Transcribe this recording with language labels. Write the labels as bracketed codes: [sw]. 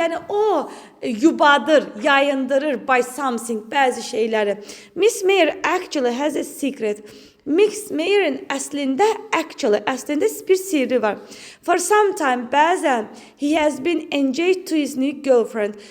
[az] Yəni o yubadır, yayındırır by something, bəzi şeyləri. [en] Miss Mayer actually has a secret. [az] Miss Mayer'in əslində bir sirri var. [en] For some time, bəzən he has been engaged to his new girlfriend.